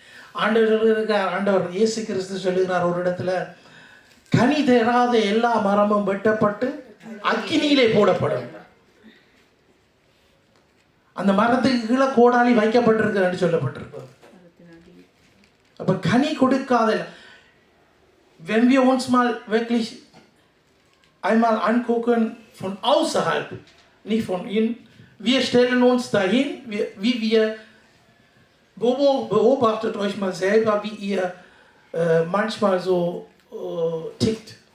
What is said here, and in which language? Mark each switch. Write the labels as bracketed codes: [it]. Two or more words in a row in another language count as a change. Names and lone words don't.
[ta] ஆண்டவர் இயேசு கிறிஸ்து சொல்லுகிறார் ஒரு இடத்துல, கனி தராத எல்லா மரமும் வெட்டப்பட்டு அக்கினியிலே போடப்படும். அந்த மரத்துக்கு கீழே கோடாலி வைக்கப்பட்டிருக்கு சொல்லப்பட்டிருக்கு. அப்ப கனி கொடுக்காத, [de] wenn wir uns mal wirklich einmal angucken von außerhalb, nicht von innen, wir stellen uns dahin, wie wir, beobachtet euch mal selber, wie ihr manchmal so tickt.